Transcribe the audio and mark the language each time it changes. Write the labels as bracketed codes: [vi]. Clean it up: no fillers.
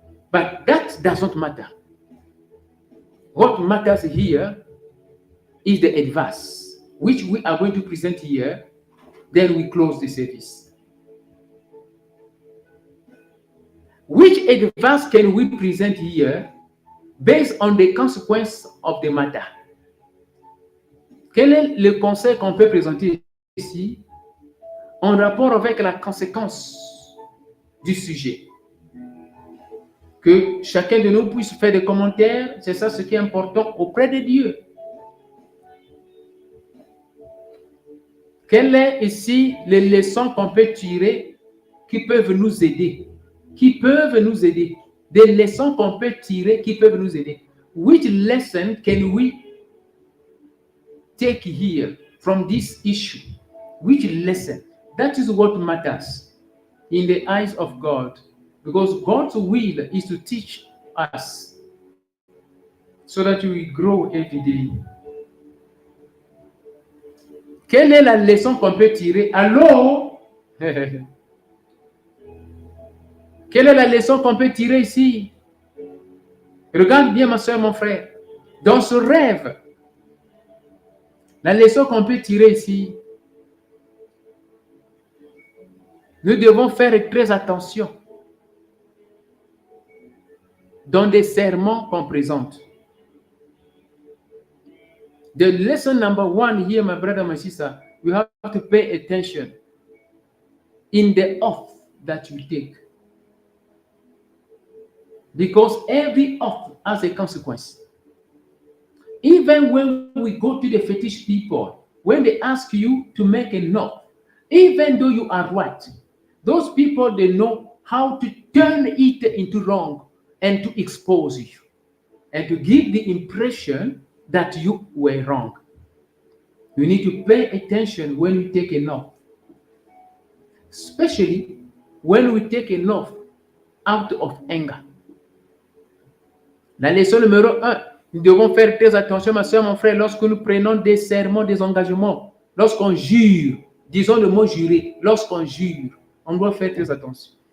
[en] But that does not matter. What matters here is the advice, which we are going to present here. Then we close the service. Which advice can we present here based on the consequence of the matter? [fr] Quel est le conseil qu'on peut présenter ici en rapport avec la conséquence du sujet? Que chacun de nous puisse faire des commentaires, c'est ça ce qui est important auprès de Dieu. Quelles sont ici les leçons qu'on peut tirer qui peuvent nous aider? Qui peuvent nous aider? Des leçons qu'on peut tirer qui peuvent nous aider. [en] Which lesson can we take here from this issue? Which lesson? That is what matters in the eyes of God. Because God's will is to teach us so that we grow every day. [fr] Quelle est la leçon qu'on peut tirer? Allô? Quelle est la leçon qu'on peut tirer ici? Regarde bien ma soeur, mon frère. Dans ce rêve, la leçon qu'on peut tirer ici, nous devons faire très attention dans des sermons qu'on présente. [en] The lesson number 1 here, my brother, my sister, we have to pay attention in the oath that you take. Because every oath has a consequence. Even when we go to the fetish people, when they ask you to make an oath, even though you are right, those people, they know how to turn it into wrong. and to expose you and to give the impression that you were wrong. You need to pay attention when you take an oath, especially when we take an oath out of anger. [fr] La leçon numéro 1, nous devons faire très attention, ma soeur, mon frère, lorsque nous prenons des serments, des engagements, lorsqu'on jure, disons le mot jurer, lorsqu'on jure, on doit faire très attention.